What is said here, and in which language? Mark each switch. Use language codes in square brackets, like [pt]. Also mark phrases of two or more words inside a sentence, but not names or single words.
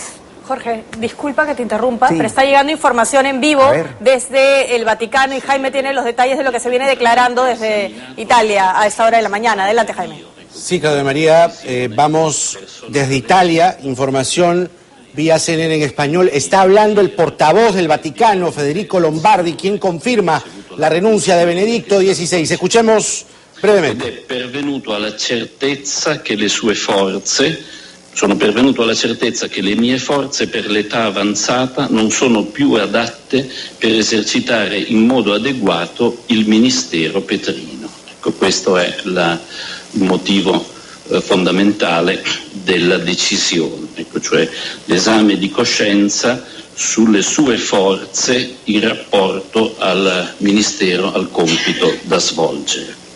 [es] Jorge, disculpa que te interrumpa, pero está llegando información en vivo desde el Vaticano y Jaime tiene los detalles de lo que se viene declarando desde Italia a esta hora de la mañana. Adelante, Jaime. Sí, Claudia María, vamos desde Italia, información vía CNN en español. Está hablando el portavoz del Vaticano, Federico Lombardi, quien confirma la renuncia de Benedicto XVI. Escuchemos brevemente. [it] Sono pervenuto alla certezza che le mie forze per l'età avanzata non sono più adatte per esercitare in modo adeguato il ministero petrino. Ecco, questo è il motivo fondamentale della decisione, ecco, cioè l'esame di coscienza sulle sue forze in rapporto al ministero, al compito da svolgere.